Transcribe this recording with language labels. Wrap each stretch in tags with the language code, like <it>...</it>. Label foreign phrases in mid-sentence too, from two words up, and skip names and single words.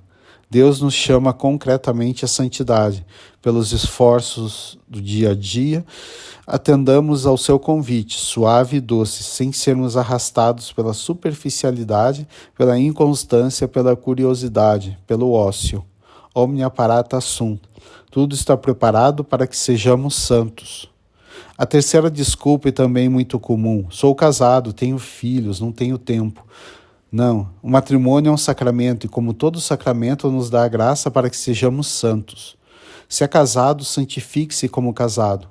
<pt>Deus nos chama concretamente à santidade. Pelos esforços do dia a dia, atendamos ao seu convite, suave e doce, sem sermos arrastados pela superficialidade, pela inconstância, pela curiosidade, pelo ócio.</pt> <la>Omnia parata sunt.</la> <pt>Tudo está preparado para que sejamos santos. A terceira desculpa, e também muito comum: sou casado, tenho filhos, não tenho tempo. Não, o matrimônio é um sacramento e, como todo sacramento, nos dá a graça para que sejamos santos. Se é casado, santifique-se como casado.</pt>